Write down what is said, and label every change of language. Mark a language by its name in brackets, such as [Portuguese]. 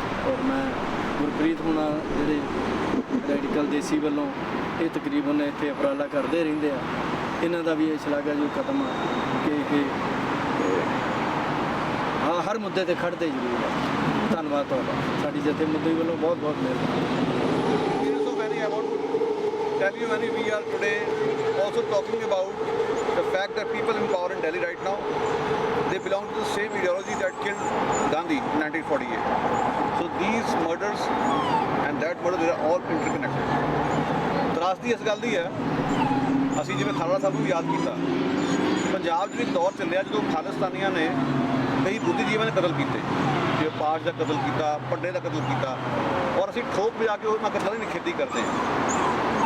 [Punjabi] ਔਰ ਮੈਂ ਗੁਰਪ੍ਰੀਤ ਹੋਣਾ ਜਿਹੜੇ ਰੈਡੀਕਲ ਦੇਸੀ ਵੱਲੋਂ ਇਹ ਤਕਰੀਬਨ ਇੱਥੇ ਉਪਰਾਲਾ ਕਰਦੇ ਰਹਿੰਦੇ ਆ, ਇਹਨਾਂ ਦਾ ਵੀ ਇਹ ਸ਼ਲਾਘਾਯੋਗ ਕਦਮ ਆ ਕਿ ਹਰ ਮੁੱਦੇ ਤੇ ਖੜ੍ਹਦੇ ਜ਼ਰੂਰ ਆ। ਧੰਨਵਾਦ ਤੁਹਾਡਾ, ਸਾਡੀ ਜਥੇਬੰਦੀ ਵੱਲੋਂ ਬਹੁਤ ਬਹੁਤ ਮਿਹਰਬਾਨੀ। [English] So very I want to tell you, Mani, we are today also talking about the fact that people in power in Delhi right now, they belong to the same ideology that killed Gandhi in 1948. So these murders and that murder, they are all interconnected. [Punjabi] ਤਰਾਸਦੀ ਇਸ ਗੱਲ ਦੀ ਹੈ, ਅਸੀਂ ਜਿਵੇਂ ਖਾਲੜਾ ਸਾਹਿਬ ਨੂੰ ਵੀ ਯਾਦ ਕੀਤਾ, ਪੰਜਾਬ 'ਚ ਵੀ ਇੱਕ ਦੌਰ ਚੱਲਿਆ ਜਦੋਂ ਖਾਲਿਸਤਾਨੀਆਂ ਨੇ ਕਈ ਬੁੱਧੀਜੀਵੀਆਂ ਨੇ ਕਤਲ ਕੀਤੇ, ਜਿਵੇਂ ਪਾਸ਼ ਦਾ ਕਤਲ ਕੀਤਾ, ਪੱਡੇ ਦਾ ਕਤਲ ਕੀਤਾ, ਔਰ ਅਸੀਂ ਠੋਕ ਵਜਾ ਕੇ ਉਹਨਾਂ ਕਤਲਾਂ ਦੀ ਨਿਖੇਧੀ ਕਰਦੇ ਹਾਂ।